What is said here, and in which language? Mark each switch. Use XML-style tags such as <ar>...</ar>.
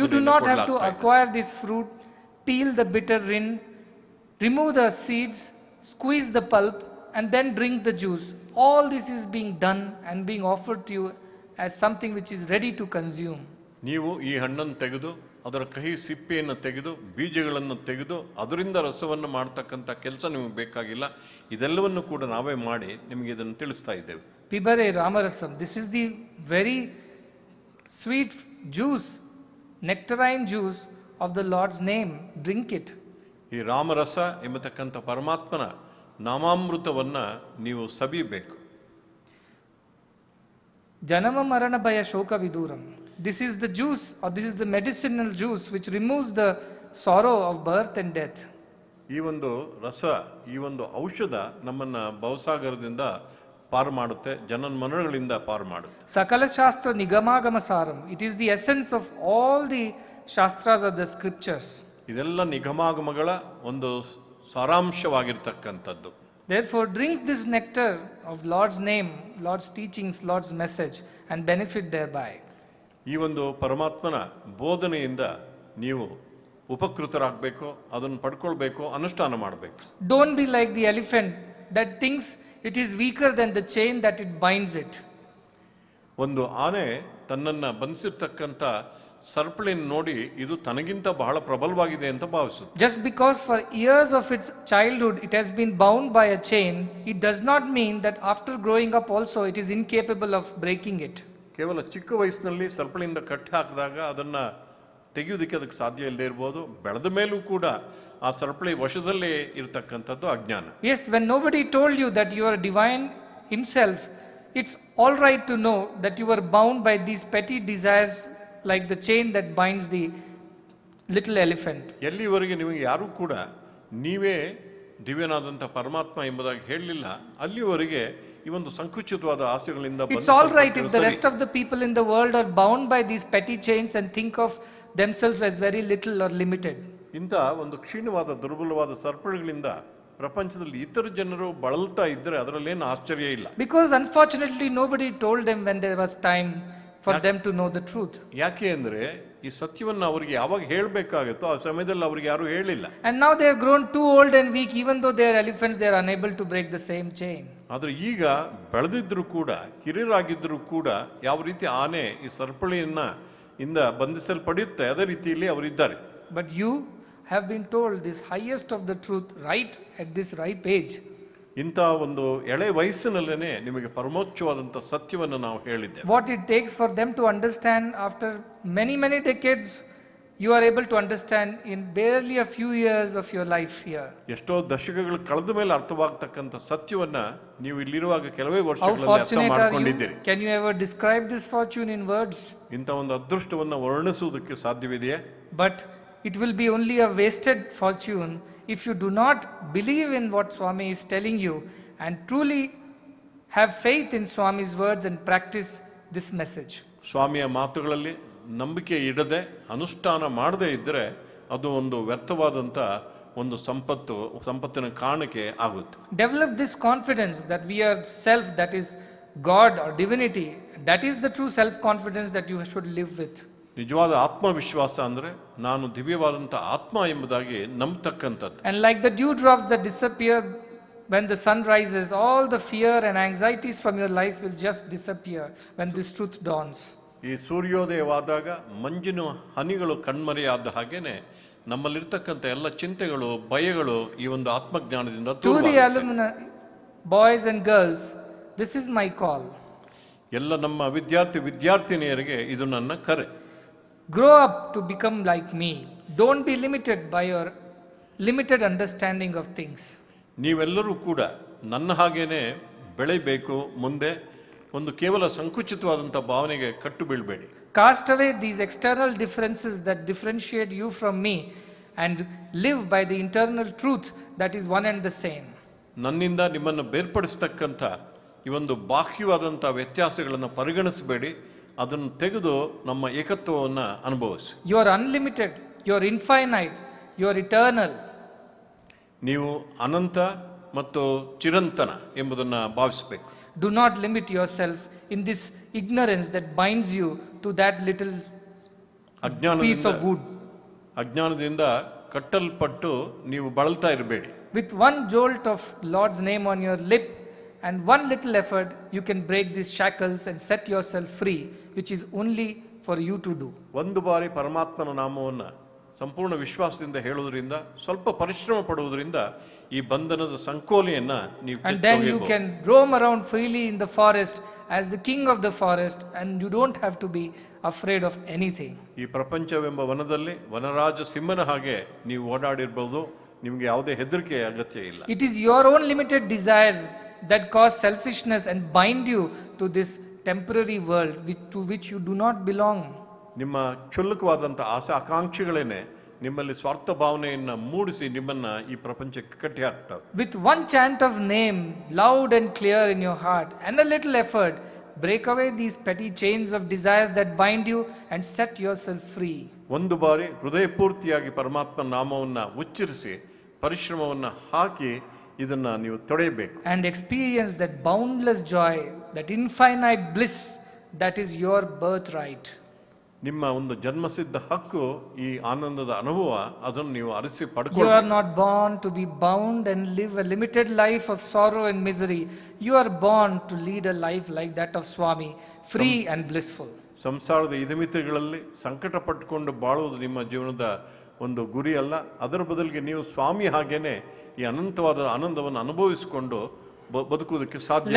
<en>You do not have to acquire this fruit, peel the bitter rind, remove the seeds, squeeze the pulp, and then drink the juice. All this is being done and being offered to you as something which is ready to consume.</en> <kn>ನೀವು ಈ ಹಣ್ಣನ್ನು ತೆಗೆದು ಅದರ ಕಹಿ ಸಿಪ್ಪೆಯನ್ನು ತೆಗೆದು ಬೀಜಗಳನ್ನು ತೆಗೆದು ಅದರಿಂದ ರಸವನ್ನು ಮಾಡ್ತಕ್ಕಂಥ ಕೆಲಸ ನಿಮಗೆ ಬೇಕಾಗಿಲ್ಲ. ಇದೆಲ್ಲವನ್ನು ಕೂಡ ನಾವೇ ಮಾಡಿ ನಿಮಗೆ ಇದನ್ನು ತಿಳಿಸ್ತಾ ಇದ್ದೇವೆ.</kn> <sa>Pibare Ramarasam,</sa> <en>this is the very sweet juice, nectarine juice of the Lord's name. Drink it.</en> <kn>ಈ ರಾಮರಸ ಎಂಬತಕ್ಕಂಥ ಪರಮಾತ್ಮನ ನಾಮಾಮೃತವನ್ನ ನೀವು ಸವಿಬೇಕು.</kn> <sa>Janama marana bhaya shoka viduram.</sa> <en>This is the juice, or this is the medicinal juice which removes the sorrow of birth and death.</en> <kn>ಈ ಒಂದು ರಸ, ಈ ಒಂದು ಔಷಧ ನಮ್ಮನ್ನ ಭವಸಾಗರದಿಂದ ಪಾರು ಮಾಡುತ್ತೆ, ಜನನ ಮರಣಗಳಿಂದ ಪಾರು ಮಾಡುತ್ತೆ.</kn> <sa>Sakala Shastra Nigamagama Saram.</sa> <en>It is the essence of all the Shastras of the scriptures.</en> <kn>ಇದೆಲ್ಲ ನಿಗಮಾಗಮಗಳ ಒಂದು ಸಾರಾಂಶವಾಗಿರ್ತಕ್ಕಂಥದ್ದು.</kn> <en>Therefore, drink this nectar of Lord's name, Lord's teachings, Lord's message, and benefit thereby.</en> <kn>ಈ ಒಂದು ಪರಮಾತ್ಮನ ಬೋಧನೆಯಿಂದ ನೀವು ಉಪಕೃತರಾಗಬೇಕು, ಅದನ್ನು ಪಡ್ಕೊಳ್ಬೇಕು, ಅನುಷ್ಠಾನ ಮಾಡಬೇಕು.</kn> <en>Don't be like the elephant that thinks it is weaker than the chain that it binds it.</en> <kn>ಒಂದು ಆನೆ ತನ್ನನ್ನು ಬಂಧಿಸಿರ್ತಕ್ಕಂಥ ಸರಪಳಿನ ನೋಡಿ ಇದು ತನಗಿಂತ ಬಹಳ ಪ್ರಬಲವಾಗಿದೆ ಅಂತ ಭಾವಿಸುತ್ತೆ.</kn> <en>Just because for years of its childhood it has been bound by a chain, it does not mean that after growing up also it is incapable of breaking it.</en> <kn>ಕೇವಲ ಚಿಕ್ಕ ವಯಸ್ಸಿನಲ್ಲಿ ಸರಪಳಿಯಿಂದ ಕಟ್ಟಿ ಹಾಕಿದಾಗ ಅದನ್ನ ತೆಗೆಯುವುದಕ್ಕೆ ಅದಕ್ಕೆ ಸಾಧ್ಯ ಇಲ್ಲದೆ ಇರಬಹುದು. ಬೆಳೆದ ಮೇಲೂ ಕೂಡ ಆ ಸರಪಳಿ ವಶದಲ್ಲೇ ಇರತಕ್ಕಂಥದ್ದು ಅಜ್ಞಾನ.</kn> <en>Yes, when nobody told you that you are divine himself, it's all right to know that you are bound by these petty desires like the chain that binds the little elephant.</en> <kn>ಎಲ್ಲಿವರೆಗೆ ನಿಮಗೆ ಯಾರೂ ಕೂಡ ನೀವೇ ದಿವ್ಯನಾದಂಥ ಪರಮಾತ್ಮ ಎಂಬುದಾಗಿ ಹೇಳಲಿಲ್ಲ, ಅಲ್ಲಿವರೆಗೆ ಈ ಒಂದು ಸಂಕುಚಿತವಾದ ಆಸೆಗಳಿಂದ</kn> <en>It's all right if the rest of the people in the world are bound by these petty chains and think of themselves as very little or limited.</en> <kn>ಇಂಥ ಒಂದು ಕ್ಷೀಣವಾದ ದುರ್ಬಲವಾದ ಸರಪಳಿಗಳಿಂದ ಪ್ರಪಂಚದಲ್ಲಿ ಇತರ ಜನರು ಬಳಲ್ತಾ ಇದ್ದರೆ ಅದರಲ್ಲೇನು ಆಶ್ಚರ್ಯ ಇಲ್ಲ.</kn> <en>Because unfortunately nobody told them when there was time for them to know the truth.</en> <kn>ಯಾಕೆ ಅಂದ್ರೆ ಈ ಸತ್ಯವನ್ನು ಅವರಿಗೆ ಯಾವಾಗ ಹೇಳಬೇಕಾಗುತ್ತೋ ಆ ಸಮಯದಲ್ಲಿ ಅವರಿಗೆ ಯಾರು ಹೇಳಿಲ್ಲ.</kn> <en>And now they have grown too old and weak, even though they are elephants, they are unable to break the same chain.</en> <kn>ಆದ್ರೆ ಈಗ ಬೆಳೆದಿದ್ರು ಕೂಡ, ಹಿರಿಯರಾಗಿದ್ರು ಕೂಡ, ಯಾವ ರೀತಿ ಆನೆ ಈ ಸರಪಳಿಯನ್ನ ಇಂದ ಬಂಧಿಸಲ್ಪಡುತ್ತೆ ಅದೇ ರೀತಿಯಲ್ಲಿ ಅವರಿದ್ದಾರೆ.</kn> <en>But you have been told this highest of the truth right at this ripe age.</en> <kn>ಇಂಥ ಒಂದು ಎಳೆ ವಯಸ್ಸಿನಲ್ಲೇನೆ ನಿಮಗೆ ಪರಮೋಚ್ಚವಾದಂಥ ಸತ್ಯವನ್ನು ನಾವು ಹೇಳಿದ್ದೇವೆ.</kn> <en>What it takes for them to understand after many decades, you are able to understand in barely a few years of your life here.</en> <kn>ಎಷ್ಟೋ ದಶಕಗಳು ಕಳೆದ ಮೇಲೆ ಅರ್ಥವಾಗತಕ್ಕಂಥ ಸತ್ಯವನ್ನ ನೀವು ಇಲ್ಲಿರುವಾಗ ಕೆಲವೇ</kn> <en>How</en> <kn>ವರ್ಷಗಳಲ್ಲಿ ಅರ್ಥ</kn> <en>fortunate are you?</en> <kn>ಮಾಡಿಕೊಂಡಿದ್ದೀರಿ.</kn> <en>Can you ever describe this fortune in words?</en> <kn>ಇಂಥ ಒಂದು ಅದೃಷ್ಟವನ್ನು ವರ್ಣಿಸುವುದಕ್ಕೆ ಸಾಧ್ಯವಿದೆಯೇ?</kn> <en>But it will be only a wasted fortune if you do not believe in what Swami is telling you and truly have faith in Swami's words and practice this message.</en> <kn>ಸ್ವಾಮಿಯ ಮಾತುಗಳಲ್ಲಿ ನಂಬಿಕೆ ಇಡದೆ ಅನುಷ್ಠಾನ ಮಾಡದೇ ಇದ್ದರೆ ಅದು ಒಂದು ವ್ಯರ್ಥವಾದಂಥ ಒಂದು ಸಂಪತ್ತಿನ ಕಾಣಿಕೆ ಆಗುತ್ತೆ.</kn> <en>Develop this confidence that we are self, that is God or divinity. That is the true self-confidence that you should live with.</en> <kn>ನಿಜವಾದ ಆತ್ಮವಿಶ್ವಾಸ ಅಂದ್ರೆ ನಾನು ದಿವ್ಯವಾದಂಥ ಆತ್ಮ ಎಂಬುದಾಗಿ ನಂಬತಕ್ಕಂಥದ್ದು.</kn> <en>And like the dewdrops that disappear when the sun rises, all the fear and anxieties from your life will just disappear when this truth dawns.</en> <kn>ಈ ಸೂರ್ಯೋದಯವಾದಾಗ ಮಂಜಿನ ಹನಿಗಳು ಕಣ್ಮರೆಯಾದ ಹಾಗೇನೆ ನಮ್ಮಲ್ಲಿರ್ತಕ್ಕಂಥ ಎಲ್ಲ ಚಿಂತೆಗಳು, ಭಯಗಳು ಈ ಒಂದು ಆತ್ಮಜ್ಞಾನದಿಂದ</kn> <en>To the alumni, boys and girls, this is my call.</en> <kn>ಎಲ್ಲ ನಮ್ಮ ವಿದ್ಯಾರ್ಥಿನಿಯರಿಗೆ ಇದು ನನ್ನ ಕರೆ.</kn> <en>Grow up to become like me. Don't be limited by your limited understanding of things.</en> <kn>ನೀವೆಲ್ಲರೂ ಕೂಡ ನನ್ನ ಹಾಗೇನೆ ಬೆಳೆಯಬೇಕು. ಮುಂದೆ ಒಂದು ಕೇವಲ ಸಂಕುಚಿತವಾದಂಥ ಭಾವನೆಗೆ ಕಟ್ಟು ಬೀಳಬೇಡಿ.</kn> <en>Cast away these external differences that differentiate you from me and live by the internal truth that is one and the same.</en> <kn>ನನ್ನಿಂದ ನಿಮ್ಮನ್ನು ಬೇರ್ಪಡಿಸ್ತಕ್ಕಂಥ ಈ ಒಂದು ಬಾಹ್ಯವಾದಂಥ ವ್ಯತ್ಯಾಸಗಳನ್ನು ಪರಿಗಣಿಸಬೇಡಿ, ಅದನ್ನು ತೆಗೆದು ನಮ್ಮ ಏಕತ್ವವನ್ನು ಅನುಭವಿಸಿ.</kn> <en>You are unlimited, you are infinite, you are eternal.</en> <kn>ನೀವು ಅನಂತ ಮತ್ತು ಚಿರಂತನ ಎಂಬುದನ್ನು ಭಾವಿಸಬೇಕು.</kn> <en>Do not limit yourself in this ignorance that binds you to that little piece of wood.</en> <kn>ಅಜ್ಞಾನದಿಂದ ಕಟ್ಟಲ್ಪಟ್ಟು ನೀವು ಬಳಲ್ತಾ ಇರಬೇಡಿ.</kn> <en>With one jolt of Lord's name on your lip and one little effort, you can break these shackles and set yourself free, which is only for you to do.</en> <kn>ಒಂದು ಬಾರಿ ಪರಮಾತ್ಮನ ನಾಮವನ್ನು ಸಂಪೂರ್ಣ ವಿಶ್ವಾಸದಿಂದ ಹೇಳೋದ್ರಿಂದ, ಸ್ವಲ್ಪ ಪರಿಶ್ರಮ ಪಡುವುದರಿಂದ ಈ ಬಂಧನದ ಸಂಕೋಲೆಯನ್ನ ನೀವು</kn> <en>And then you</en> <kn>ಕಿತ್ತೊಗೆಯಬಹುದು.</kn> <en>can roam around freely in the forest as the king of the forest, and you don't have to be afraid of anything.</en> <kn>ಈ ಪ್ರಪಂಚವೆಂಬ ವನದಲ್ಲಿ ವನರಾಜ ಸಿಂಹನ ಹಾಗೆ ನೀವು ಓಡಾಡಿರ್ಬೋದು, ನಿಮಗೆ ಯಾವುದೇ ಹೆದರಿಕೆ ಅಗತ್ಯ ಇಲ್ಲ.</kn> <en>It is your own limited desires that cause selfishness and bind you to this temporary world to which you do not belong.</en> <kn>ನಿಮ್ಮ ಕ್ಷುಲ್ಲಕವಾದಂಥ ಆಸೆ ಆಕಾಂಕ್ಷೆಗಳೇನೆ ನಿಮ್ಮಲ್ಲಿ ಸ್ವಾರ್ಥ ಭಾವನೆಯನ್ನ ಮೂಡಿಸಿ ನಿಮ್ಮನ್ನ ಈ ಪ್ರಪಂಚಕ್ಕೆ ಕಟ್ಟಿ ಹಾಕ್ತವೆ.</kn> <en>With one chant of name loud and clear in your heart and a little effort, break away these petty chains of desires that bind you and set yourself free.</en> <kn>ಒಂದು ಬಾರಿ ಹೃದಯಪೂರ್ತಿಯಾಗಿ ಪರಮಾತ್ಮ ನಾಮವನ್ನ ಉಚ್ಚರಿಸಿ ಪರಿಶ್ರಮವನ್ನ ಹಾಕಿ ಇದನ್ನ ನೀವು ತೊಡೆಯಬೇಕು.</kn> <en>And experience that boundless joy, that infinite bliss that is your birthright.</en> <kn>ನಿಮ್ಮ ಒಂದು ಜನ್ಮಸಿದ್ಧ ಹಕ್ಕು, ಈ ಆನಂದದ ಅನುಭವ, ಅದನ್ನು ನೀವು ಅರಸಿ</kn> <en>You are</en> <kn>ಪಡ್ಕೊಳ್ಳಿ.</kn> <en>not born to be bound and live a limited life of sorrow and misery. You are born to lead a life like that of Swami, free and blissful.</en> <kn>ಸಂಸಾರದ ಇತಿಮಿತಿಗಳಲ್ಲಿ ಸಂಕಟ ಪಟ್ಟುಕೊಂಡು ಬಾಳುವುದು ನಿಮ್ಮ ಜೀವನದ ಒಂದು ಗುರಿ ಅಲ್ಲ. ಅದರ ಬದಲಿಗೆ ನೀವು ಸ್ವಾಮಿ ಹಾಗೇನೆ ಈ ಅನಂತವಾದ ಆನಂದವನ್ನು ಅನುಭವಿಸಿಕೊಂಡು ಬದುಕುವುದಕ್ಕೆ ಸಾಧ್ಯ.</kn>